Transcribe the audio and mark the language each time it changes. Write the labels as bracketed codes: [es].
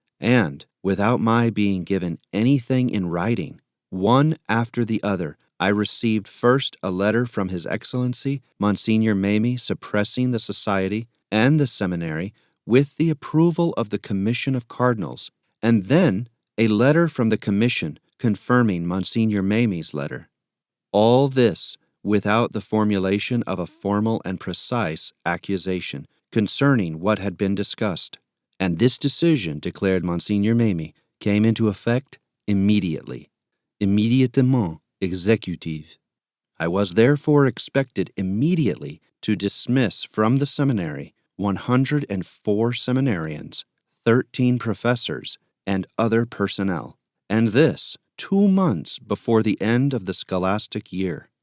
[en] and without my being given anything in writing, one after the other, I received first a letter from His Excellency, Monsignor Mamie, suppressing the society and the seminary with the approval of the Commission of Cardinals, and then a letter from the Commission confirming Monsignor Mamie's letter. All this without the formulation of a formal and precise accusation concerning what had been discussed. And this decision, declared Monsignor Mamie, came into effect immediately. [fr] Immédiatement exécutif. [en] I was therefore expected immediately to dismiss from the seminary 104 seminarians, 13 professors, and other personnel, and this 2 months before the end of the scholastic year.